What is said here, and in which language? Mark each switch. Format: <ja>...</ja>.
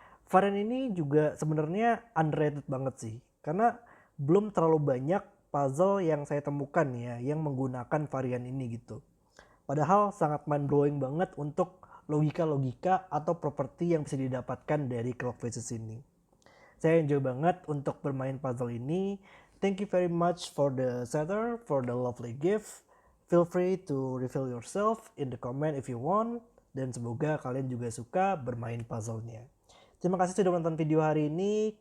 <id>Varian ini juga sebenarnya underrated banget sih. Karena belum terlalu banyak puzzle yang saya temukan ya yang menggunakan varian ini gitu. Padahal sangat</id> <en>mind blowing</en> <id>banget untuk logika-logika atau properti yang bisa didapatkan dari clock faces ini. Saya enjoy banget untuk bermain puzzle ini.</id> <en>Thank you very much for the setter, for the lovely gift. Feel free to reveal yourself in the comment if you want.</en> <id>Dan semoga kalian juga suka bermain puzzle-nya. Terima kasih sudah menonton video hari ini.</id>